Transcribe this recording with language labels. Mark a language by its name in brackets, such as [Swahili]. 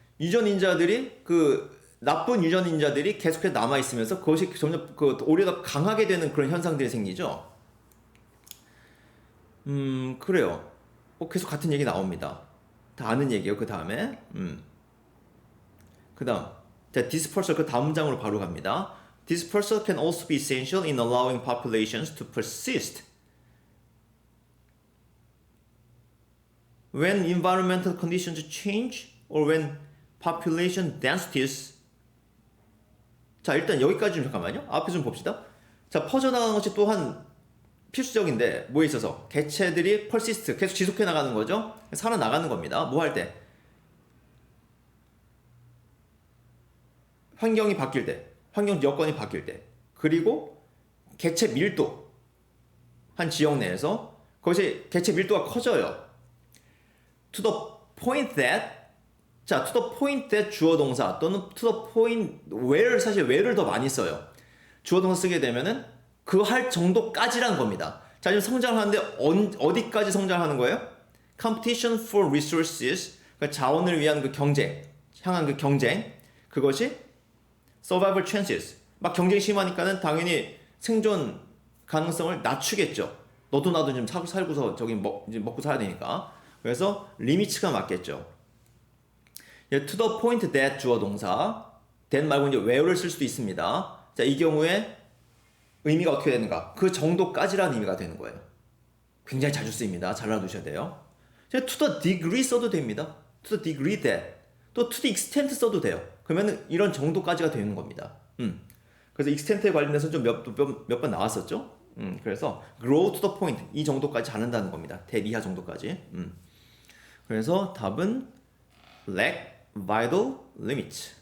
[Korean] 유전인자들이 그 나쁜 유전인자들이 계속해서 남아 있으면서 그것이 점점 그 오히려 더 강하게 되는 그런 현상들이 생기죠. 그래요. 계속 같은 얘기 나옵니다. 다 아는 얘기예요. 그 다음에 그 다음 dispersal 그 다음 문장으로 바로 갑니다. [English] Dispersal can also be essential in allowing populations to persist when environmental conditions change or when population densities. [Korean] 자, 일단 여기까지 좀 잠깐만요. 앞에 좀 봅시다. 자, 퍼져나가는 것이 또한 필수적인데 뭐에 있어서 개체들이 persist 계속 지속해 나가는 거죠. 살아나가는 겁니다. 뭐 할 때? 환경이 바뀔 때, 환경 여건이 바뀔 때, 그리고 개체 밀도 한 지역 내에서 거기서 개체 밀도가 커져요. [English] To the point that, 자, to the point that 주어 동사 또는 to the point where, 사실 where를 더 많이 써요. [Korean] 주어 동사 쓰게 되면은 그 할 정도까지란 겁니다. 자, 지금 성장하는데 어디까지 성장하는 거예요? [English] Competition for resources, [Korean] 그러니까 자원을 위한 그 경쟁, 향한 그 경쟁, 그것이 [English] survival chances, [Korean] 막 경쟁이 심하니까는 당연히 생존 가능성을 낮추겠죠. 너도 나도 지금 살고서 저기 이제 먹고 살아야 되니까. 그래서 리미츠가 맞겠죠. [English] to the point that [Korean] 주어 동사, that 말고 이제 where를 쓸 수도 있습니다. 자, 이 경우에 의미가 어떻게 되는가? 그 정도까지라는 의미가 되는 거예요. 굉장히 자주 쓰입니다. 잘 알아두셔야 돼요. [English] to the degree [Korean] 써도 됩니다. [English] to the degree that. [Korean] 또 [English] to the extent [Korean] 써도 돼요. 그러면 이런 정도까지가 되는 겁니다. 그래서 extent에 관련해서 좀 몇 번 나왔었죠. 그래서 [English] grow to the point, [Korean] 이 정도까지 자른다는 겁니다. that 이하 정도까지. 그래서 답은 [English] lack vital limit.